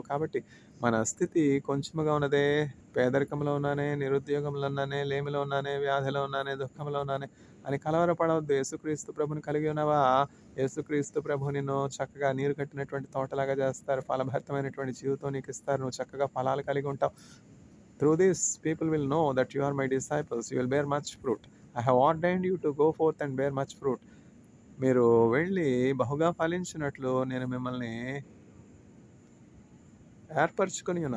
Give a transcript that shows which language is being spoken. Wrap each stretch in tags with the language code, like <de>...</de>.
<te>కాబట్టి మన స్థితి కొంచెముగా ఉన్నదే, పేదరికంలో ఉన్నానే, నిరుద్యోగంలో ఉన్నానే, లేమిలో ఉన్నానే, వ్యాధిలో ఉన్నానే, దుఃఖంలో ఉన్నానే అని కలవరపడవద్దు. యేసుక్రీస్తు ప్రభుని కలిగి ఉన్నావా? యేసుక్రీస్తు ప్రభు నిన్ను చక్కగా నీరు కట్టినటువంటి తోటలాగా చేస్తారు. ఫలభరితమైనటువంటి జీవితం నీకు ఇస్తారు. నువ్వు చక్కగా ఫలాలు కలిగి ఉంటావు.</te> <en>Through this, people will know that you are my disciples. You will bear much fruit. I have ordained you to go forth and bear much fruit.</en> <te>మీరు వెళ్ళి బహుగా ఫలించినట్లు నేను మిమ్మల్ని ఏర్పరచుకొని ఉన్నాను.</te>